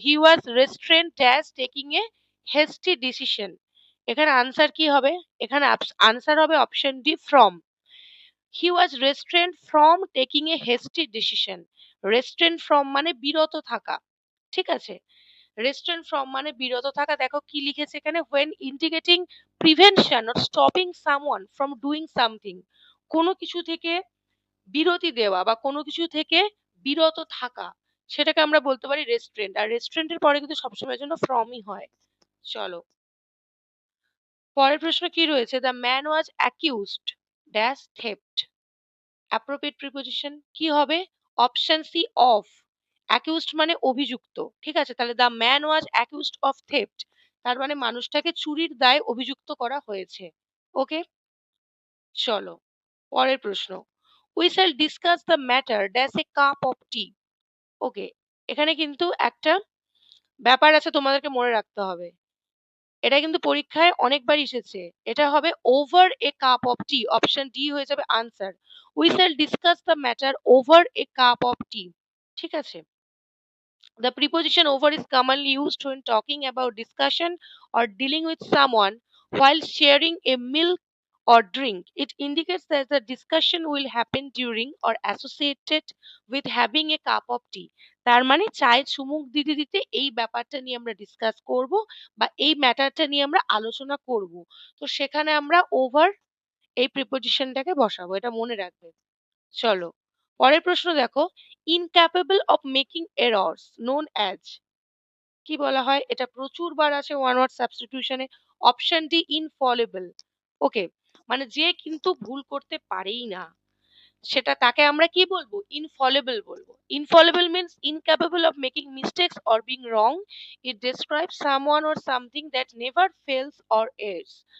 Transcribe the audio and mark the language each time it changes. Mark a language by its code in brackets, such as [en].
[en] He was restraint as taking a hasty decision. [bn] এখানে answer কি হবে? এখানে আনসার হবে option D, from. [en] He was restraint from taking a hasty decision. [bn] Restrained from মানে বিরত থাকা। ঠিক আছে, রেস্ট্রেন্ট ফ্রম মানে বিরত থাকা। দেখো কি লিখেছে এখানে, [en] when indicating prevention or stopping someone from doing something। [bn] কোনো কিছু থেকে বিরতি দেওয়া বা কোনো কিছু থেকে বিরত থাকা, সেটাকে আমরা বলতে পারি রেস্ট্রেন্ট। আর রেস্ট্রেন্টের পরে কিন্তু সবসময়ের জন্য ফ্রমই হয়। চলো পরের প্রশ্ন কি রয়েছে। [en] The man was accused dash theft. Appropriate preposition [bn] কি হবে? Option C, of. অ্যাকিউজড মানে অভিযুক্ত। ঠিক আছে, তাহলে [en] the man was accused of theft, [bn] তার মানে মানুষটাকে চুরির দায়ে অভিযুক্ত করা হয়েছে। ওকে, চলো পরের প্রশ্ন। [en] We shall discuss the matter dash a cup of tea. [bn] ওকে, এখানে কিন্তু একটা ব্যাপার আছে, তোমাদেরকে মনে রাখতে হবে। এটা কিন্তু পরীক্ষায় অনেকবার এসেছে। এটা হবে [en] Over a cup of tea. [bn] Option D হয়ে যাবে answer. [en] We shall discuss the matter over a cup of tea. [bn] ঠিক আছে, [en] the preposition over is commonly used when talking about discussion or dealing with someone while sharing a meal or drink. It indicates that the discussion will happen during or associated with having a cup of tea. [bn] তার মানে চায়ে চুমুক দিতে দিতে এই ব্যাপারটা নিয়ে আমরা ডিসকাস করব বা এই ম্যাটারটা নিয়ে আমরা আলোচনা করব। তো সেখানে আমরা ওভার এই প্রিপোজিশনটাকে বসাবো, এটা মনে রাখবে। চলো পরের প্রশ্ন দেখো। [en] Incapable of making errors known as. [bn] কি বলা হয়? এটা প্রচুর বার আছে one word সাবস্টিটিউশনে। Option D, infallible. ওকে, মানে যে কিন্তু ভুল করতে পারেই না। সেটা তাকে আমরা কি বলবো? ইনফলেবল বলবো। [en] Infallible means incapable of making mistakes or being wrong. It describes someone or something that never fails or errs.